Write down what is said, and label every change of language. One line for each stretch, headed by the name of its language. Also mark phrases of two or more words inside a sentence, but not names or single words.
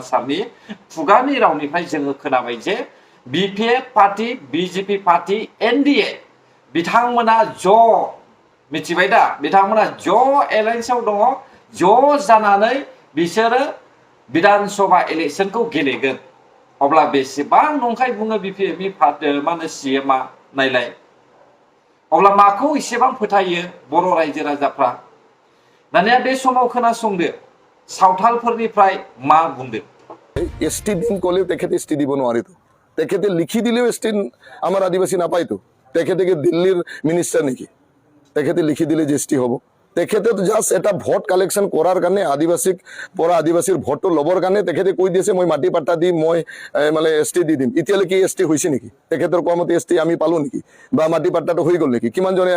Bodo: सारनि खुगानि रावनिफ्राय जोङो खोनाबाय जे बिपिएफ पार्टी बिजेपि पार्टी एनडीए बिथांमोना ज' मिथिबाय दा बिथांमोना ज' एलायन्सआव दङ ज' जानानै बिसोरो विधान सभा इलेक्शनखौ गेलेगोन अब्ला बेसेबां नंखाय बुङो बिपिएफनि मा होनो सीएमआ नायलाय अब्ला माखौ एसेबां फोथायो बर' रायजो राजाफ्रा दानिया बे समाव खोनासंदो सावथालफोरनिफ्राय मा बुंदों
Assamese: एसटी दिन कलेও তেখেতে এসটি দিব নোৱাৰিতো তেখেতে লিখি দিলেও এসটি আমাৰ আদিবাসী নাপায়তো তেখেতে কি দিল্লীৰ মিনিষ্টাৰ নেকি তেখেতে লিখি দিলে যে এসটি হ'ব তেখেতে তো জাস্ট এটা ভোট কালেকশন কৰাৰ কাৰণে আদিবাসীৰ ভোটটো ল'বৰ কাৰণে তেখেতে কৈ দিছে মই মাটি পাট্টা দি মই মানে এসটি দি দিম এতিয়ালৈকে এসটি হৈছে নেকি তেখেতৰ কোৱামতে এসটি আমি পালো নেকি বা মাটি পাট্টাটো হৈ গ'ল নেকি কিমান জনে